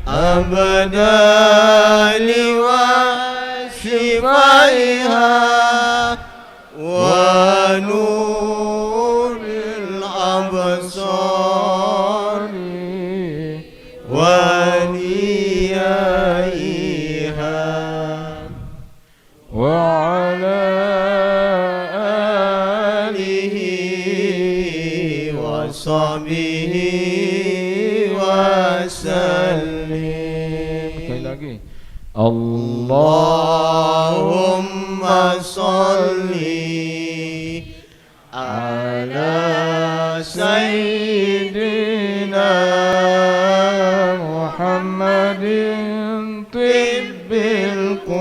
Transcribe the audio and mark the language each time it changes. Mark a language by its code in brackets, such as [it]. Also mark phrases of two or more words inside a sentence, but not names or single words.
[ar] أبدالي وشفائها و نور الأبصار ونيائها وعلى آله وصحبه وسلم. [id] Sekali lagi. [ar] اللهم صل على سيدنا محمد طب